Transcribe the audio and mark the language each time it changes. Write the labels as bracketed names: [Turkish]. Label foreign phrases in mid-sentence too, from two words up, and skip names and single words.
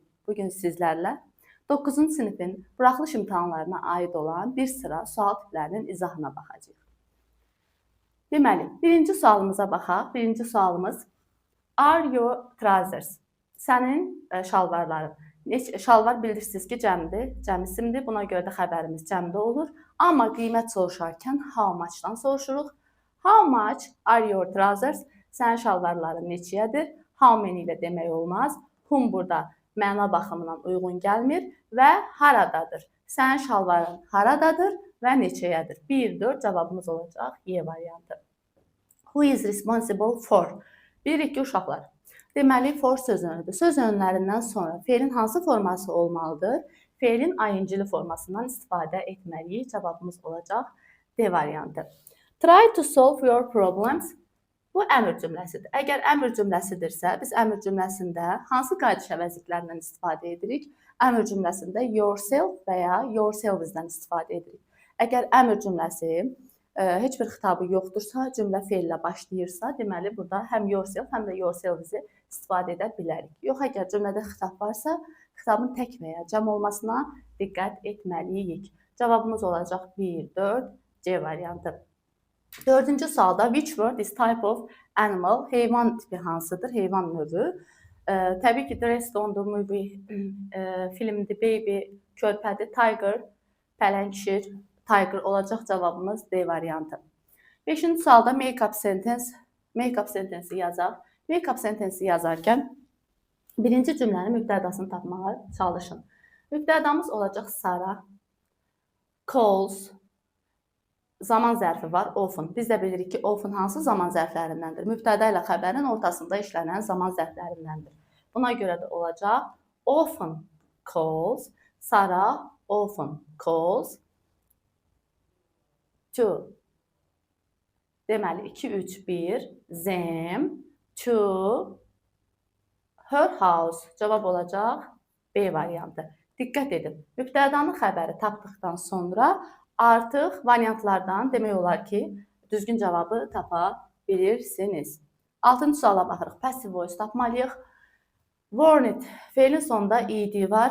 [Azerbaijani] Bugün sizlərlə 9-cu sinifin buraxılış imtahanlarına aid olan bir sıra sual tiplərinin izahına baxacağıq. Deməli, birinci sualımıza baxaq. Birinci sualımız [English] Are your trousers? [Azerbaijani] Sənin şalvarların. Şalvar bilirsiniz ki, cəmdir, cəm isimdir. Buna görə də xəbərimiz cəmdə olur. Amma qiymət soruşarkən [English] how much- [Azerbaijani] dan soruşuruq. [English] How much are your trousers? [Azerbaijani] Sənin şalvarların neçəyədir? [English] How many [Azerbaijani] ilə demək olmaz. Whom burada məna baxımından uyğun gəlmir və haradadır? Sənin şalvarın haradadır və neçəyədir? 1-4 cavabımız olacaq E variantı. [English] Who is responsible for? [Azerbaijani] Bilirik ki, uşaqlar. Deməli, for söz önüdür. Söz önlərindən sonra fe'lin hansı forması olmalıdır? Fe'lin ing-li formasından istifadə etməliyik. Cavabımız olacaq D variantı. [English] Try to solve your problems. [Azerbaijani] Bu əmr cümləsidir. Əgər əmr cümləsidirsə, biz əmr cümləsində hansı qayda əvəzliklərindən istifadə edirik? Əmr cümləsində yourself və ya yourselves-dən istifadə edirik. Əgər əmr cümləsi heç bir xitabı yoxdursa, cümlə fe'llə başlayırsa, deməli burada həm yourself, həm də yourselves-i istifadə edə bilərik. Yox, əgər cümlədə xitab varsa, xitabın tək və ya cəm olmasına diqqət etməliyik. Cavabımız olacaq 1-4 C variantı. Dördüncü sualda [English] which word is type of animal? [Azerbaijani] Heyvan tipi hansıdır? Heyvan növü. Təbii ki, [English] The Rest on the Movie [Azerbaijani] filmdir, baby, körpədir, tiger, pələngşir, tiger olacaq cavabımız D variantı. Beşinci sualda [English] make-up sentence [Azerbaijani] yazaq. [English] Make-up sentence [Azerbaijani] yazarkən birinci cümlənin mübtədasını tapmağa çalışın. Mübtədamız olacaq Sara, calls, zaman zərfi var, often. Biz də bilirik ki, often hansı zaman zərflərindəndir? Mübtəda ilə xəbərin ortasında işlənən zaman zərflərindəndir. Buna görə də olacaq [English] often calls, Sara often calls to. [Azerbaijani] Deməli, 2, 3, 1, [English] them to her house. [Azerbaijani] Cavab olacaq B variantı. Diqqət edin, mübtədanın xəbəri tapdıqdan sonra artıq variantlardan demək olar ki, düzgün cavabı tapa bilirsiniz. 6-cı suala baxırıq. [English] Passive voice [Azerbaijani] tapmalıyıq. Warned fe'lin sonunda ed var.